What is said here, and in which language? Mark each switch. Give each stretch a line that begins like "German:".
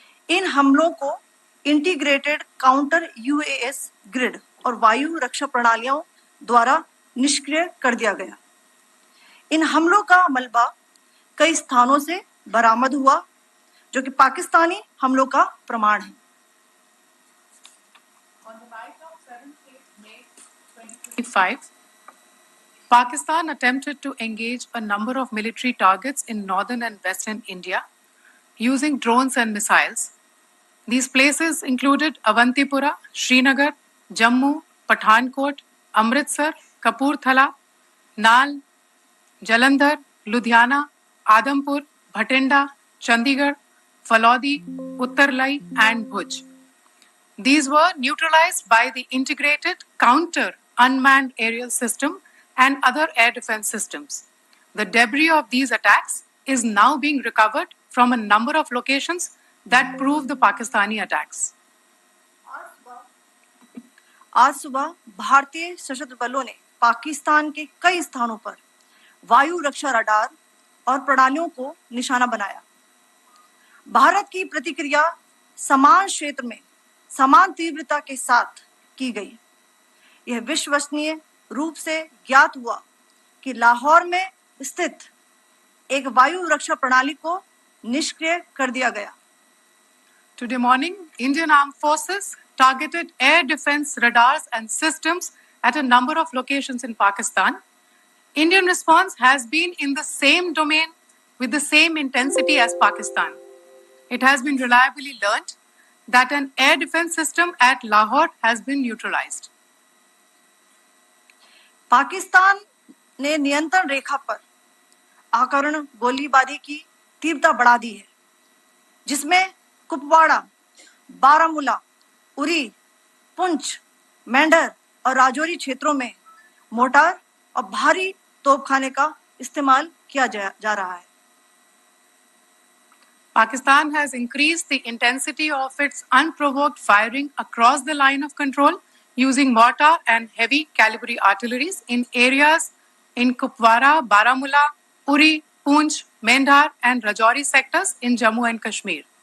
Hindi: इन हमलों को integrated counter US grid और वायु रक्षा प्रणालियों द्वारा निष्क्रिय कर दिया गया। इन हमलों का मलबा कई स्थानों से बरामद हुआ, जो कि पाकिस्तानी हमलों का प्रमाण है।
English: On the night of 7th May 2025, Pakistan attempted to engage a number of military targets in northern and western India using drones and missiles. These places included Avantipura, Srinagar, Jammu, Pathankot, Amritsar, Kapurthala, Nal, Jalandhar, Ludhiana, Adampur, Bhatinda, Chandigarh, Falodi, Uttarlai and Bhuj. These were neutralized by the integrated counter unmanned aerial system and other air defense systems. The debris of these attacks is now being recovered from a number of locations that prove the Pakistani attacks.
Hindi: आज सुबह भारतीय सशस्त्र बलों ने पाकिस्तान के कई स्थानों पर वायु रक्षा रडार और प्रणालियों को निशाना बनाया। भारत की प्रतिक्रिया समान क्षेत्र में समान तीव्रता के साथ की गई। यह विश्वसनीय रूप से ज्ञात हुआ कि लाहौर में स्थित एक वायु रक्षा प्रणाली को निष्क्रिय कर दिया गया।
English: Today morning, Indian Armed Forces targeted air defense radars and systems at a number of locations in Pakistan. Indian response has been in the same domain with the same intensity as Pakistan. It has been reliably learnt that an air defense system at Lahore has been neutralized.
Hindi: Pakistan ने नियंत्रण रेखा पर आकरण गोलीबारी की तीव्रता बढ़ा दी है, जिसमें कुपवाड़ा, बारामूला, उरी, पुंछ, मेंढर और राजौरी क्षेत्रों में मोर्टार और भारी तोपखाने का इस्तेमाल किया जा रहा है।
English: Pakistan has increased the intensity of its unprovoked firing across the line of control using mortar and heavy caliber artilleries in areas in Kupwara, Baramulla, Uri, Poonch, Mendhar and Rajouri sectors in Jammu and Kashmir.